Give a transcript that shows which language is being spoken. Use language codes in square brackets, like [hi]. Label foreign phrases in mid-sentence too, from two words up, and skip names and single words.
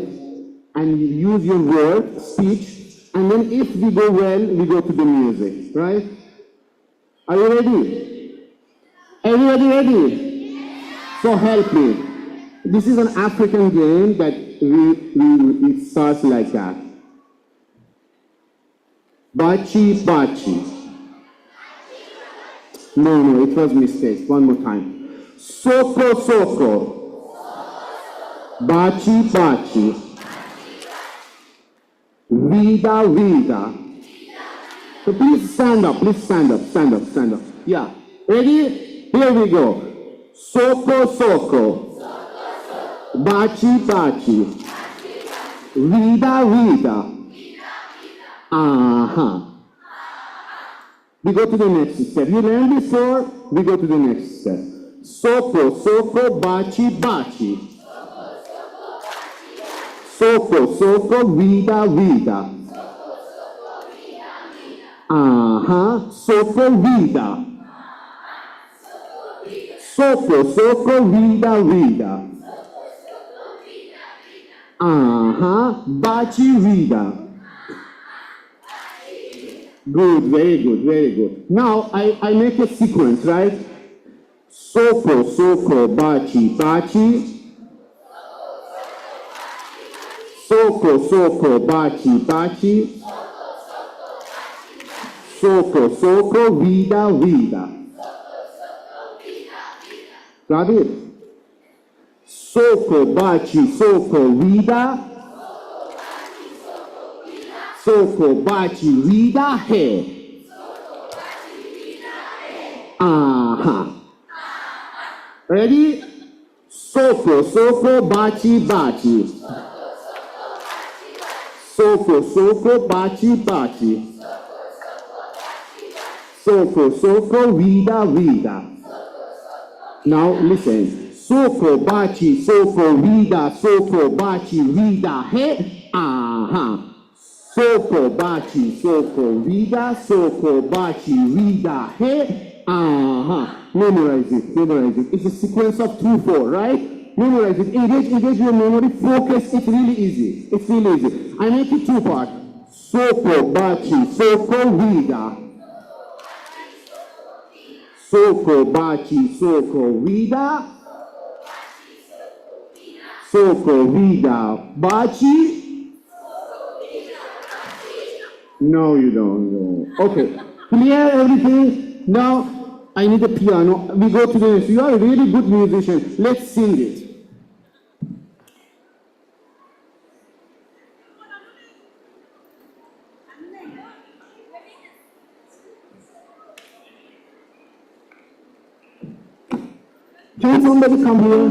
[en] And you use your word, speech, and then if we go well, we go to the music, right? Are you ready? Everybody ready? So help me. This is an African game that it starts like that. Bachi, bachi. No, it was mistake. One more time. Soko, soko. Bachi, bachi. Vida, vida. So please stand up, stand up. Yeah. Ready? Here we go. Soko, soko. Bachi, bachi. Vida, vida. We go to the next step. You learned before, we go to the next step. Soko, soko, bachi, bachi. Soko, soko, vida, vida. Soko, vida. Soko, soko, vida, vida. Bachi, vida. Good, very good, very good. Now I make a sequence, right? Soko, soko, bachi, bachi. Soko, soko, bachi, bachi. Soko, soko, vida, vida. Got it? Soko, bachi, soko, vida. Soko, bachi, vida, hai. Ready? Soko, soko, bachi, bachi. Soko, soko, bachi, bachi. Soko, soko, vida, vida. Now listen. Soko, bachi, soko, vida, soko, bachi, vida, he, aha. Soko, bachi, soko, vida, soko, bachi, vida, he, aha. Memorize it, memorize it. It's a sequence of 2-4, right? Memorize it. Engage your memory. Focus. It's really easy. It's really easy. I make it 2 parts. Soko, bachi, soko, vida. Soko, bachi, soko, vida. Soko, vida, bachi. No, you don't. No. Okay. Clear everything? Now, I need a piano. We go to the next. You are a really good musician. Let's sing it. Can somebody come here?